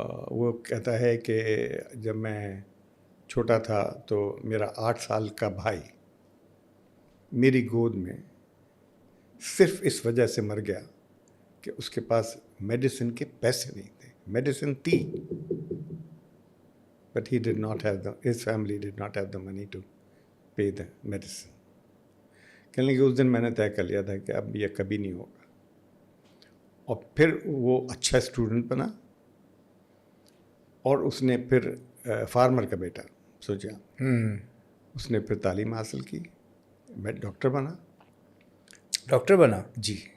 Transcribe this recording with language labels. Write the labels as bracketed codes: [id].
[ur] وہ کہتا ہے کہ جب میں چھوٹا تھا تو میرا 8 سال کا بھائی میری گود میں صرف اس وجہ سے مر گیا کہ اس کے پاس میڈیسن کے پیسے نہیں تھے. میڈیسن تھی [en] but he did not have his family did not have the money to pay the medicine. [ur] کہنے کہ اس دن میں نے طے کر لیا تھا کہ اب یہ کبھی نہیں ہوگا. اور پھر وہ اچھا اسٹوڈنٹ بنا اور اس نے پھر فارمر کا بیٹا سوچا, اس نے پھر تعلیم حاصل کی, میں ڈاکٹر بنا. جی.